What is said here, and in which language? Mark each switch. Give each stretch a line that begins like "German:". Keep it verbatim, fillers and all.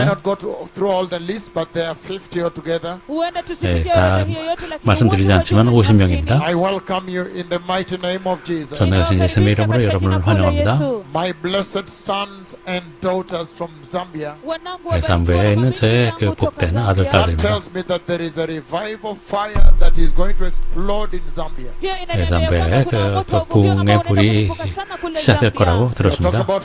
English: We may not go to, through all the lists, but there are fifty altogether.
Korean: 네, 다 말씀드리지 않지만 오십 명입니다.
English: I welcome you in the mighty name of Jesus.
Korean: 전능하신 예수님의 이름으로 여러분을 환영합니다.
English: My blessed sons and daughters from Zambia.
Korean: 네, 잠비아에 있는 저의 그 복된 아들 딸들입니다.
English: That tells me that there is a revival fire that is going to explode in Zambia.
Korean: 네, 잠비아에 그, 그 부흥의 불이 시작될 거라고 들었습니다.